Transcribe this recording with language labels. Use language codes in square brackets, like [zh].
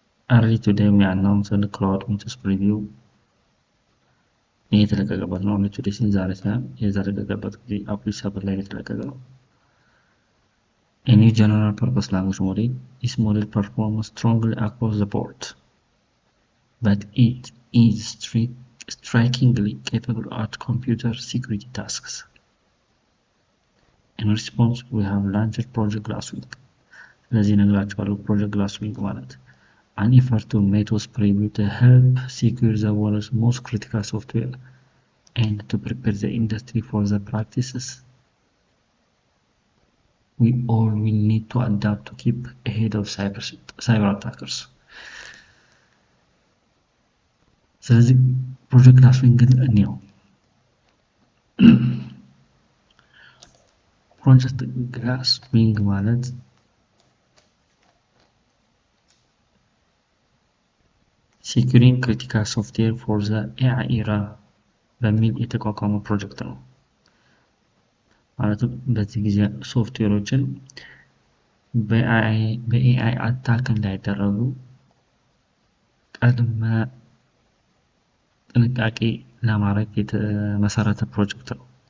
[en] Early today we announced the Cloud Metos preview [am] የተለቀቀበት ነው። ቶday ዛሬ ሳይሆን የተለቀቀበት ጊዜ አፕሪል 7 ላይ የተለቀቀ ነው። [en] A new general purpose language model. This model performs strongly across the board, but it is strikingly capable at computer security tasks. In response, we have launched Project Glasswing. [am] ስለዚህ ነግራችኋለሁ [en] Project Glasswing ማለት an effort to Metos preview to help secure the world's most critical software and to prepare the industry for the practices we all will need to adapt to keep ahead of cyber attackers. [am] ስለዚህ ፕሮጀክት ግላስዊንግን እንየው። ፕሮጀክት ግላስዊንግ ማለት [en] securing critical software for the AI era [am] በሚል የተቋቋመ ፕሮጀክት ነው። ማለትም በዚህ ጊዜ ሶፍትዌሮችን በኤአይ አታክ እንዳይደረጉ ቀድመ ጥንቃቄ ለማድረግ የተመሰረተ ፕሮጀክት ነው።